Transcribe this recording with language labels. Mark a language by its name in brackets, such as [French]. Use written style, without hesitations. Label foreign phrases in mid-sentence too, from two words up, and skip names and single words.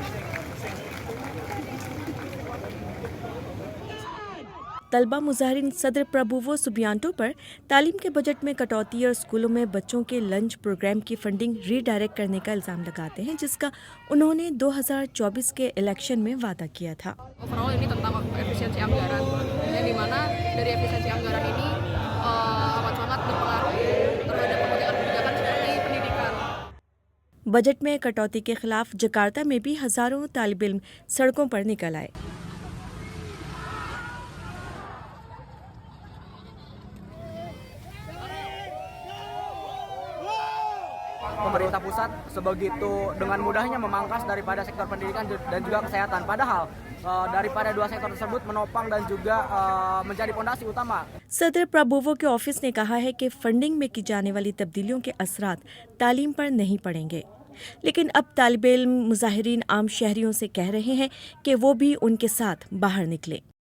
[Urdu] طلبہ مظاہرین صدر پرابوو سوبیانتو پر تعلیم کے بجٹ میں کٹوتی اور اسکولوں میں بچوں کے [English] lunch program [Urdu] کی [English] funding redirect [Urdu] کرنے کا الزام لگاتے ہیں، جس کا انہوں نے 2024 کے الیکشن میں وعدہ کیا تھا. [Indonesian] Overall ini tentang efisiensi anggaran, yang dimana dari efisiensi anggaran ini amat sangat berpengaruh terhadap kebijakan-kebijakan seperti pendidikan. [Urdu] بجٹ میں کٹوتی کے خلاف جکارتہ میں بھی ہزاروں طالب علم سڑکوں پر نکل آئے. [Indonesian] Pemerintah pusat sebegitu dengan mudahnya memangkas daripada sektor pendidikan dan juga kesehatan. Padahal daripada dua sektor tersebut menopang dan juga menjadi fondasi utama. [Urdu] صدر پرابوو کے آفس نے کہا ہے کہ فنڈنگ میں کی جانے والی تبدیلیوں کے اثرات تعلیم پر نہیں پڑیں گے، لیکن اب طالب علم مظاہرین عام شہریوں سے کہہ رہے ہیں کہ وہ بھی ان کے ساتھ باہر نکلے.